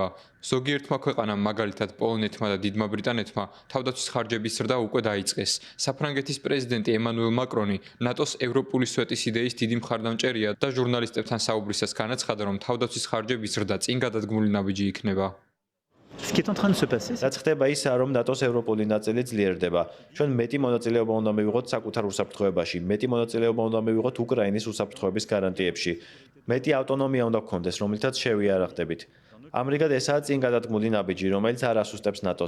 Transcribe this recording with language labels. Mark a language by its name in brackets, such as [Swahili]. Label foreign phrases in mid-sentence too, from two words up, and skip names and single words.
[Georgian] ზოგიერთმა ქვეყანამ, მაგალითად პოლონეთმა და დიდმა ბრიტანეთმა, თავდაცვის ხარჯების ზრდა უკვე დაიწყეს. საფრანგეთის პრეზიდენტი ემანუელ მაკრონი ნატოს ევროპული სვეტის იდეის დიდი მხარდამჭერია და ჟურნალისტებთან საუბრისას განაცხადა, რომ თავდაცვის ხარჯების ზრდა წინ გადადგმული ნაბიჯი იქნება. [French] Ce qui est en train de se passer, [Georgian] რაც ხდება ისაა, რომ ნატოს ევროპული ნაწილი ძლიერდება. ჩვენ მეტი მონაწილეობა უნდა მივიღოთ საკუთარ უსაფრთხოებაში, მეტი მონაწილეობა უნდა მივიღოთ უკრაინის უსაფრთხოების გარანტიებში. მეტი ავტონომია უნდა გქონდეს, რომლითაც შევიარაღდებით. ამრიგად ესაა წინ გადადგმული ნაბიჯი, რომელიც არ ასუსტებს ნატოს.